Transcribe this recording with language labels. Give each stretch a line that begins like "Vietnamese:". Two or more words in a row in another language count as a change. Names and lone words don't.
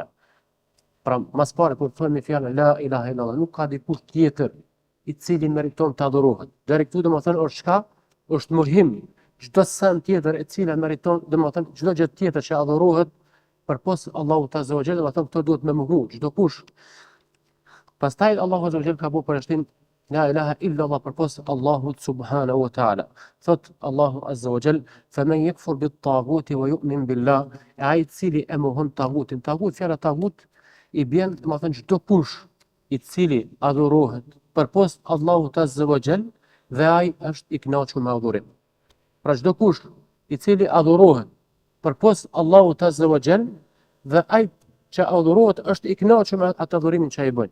Albanian: Pra mas pare kur thojmë fjalën
Arabic: لا إله إلا الله,
Albanian: nuk ka dikush tjetër i cili meriton të adhurohet. Deri këtu domethënë është çka? Është mohim. Çdo sen tjetër e cila meriton domethënë çdo gjë tjetër që adhurohet përpos Allahut
Arabic: عز وجل,
Albanian: domethënë këto duhet me mohu çdo kush. Pastaj Allahu
Arabic: عز وجل
Albanian: ka bëu përshtim
Arabic: لا إله إلا الله
Albanian: përpos Allahut
Arabic: سبحانه وتعالى. Thot الله عز وجل فمن يكفر بالطاغوت ويؤمن بالله,
Albanian: ai cili e mohon tagutin. Fjala tagut i bën domethënë çdo kush i cili adhurohet përpos Allahut
Arabic: عز وجل
Albanian: dhe ai është i kënaqur me adhurim. Pra çdo kush i cili adhurohet përpos Allahut
Arabic: عز وجل
Albanian: dhe ai që adhurohet është i kënaqur me atë adhurimin që ai bën.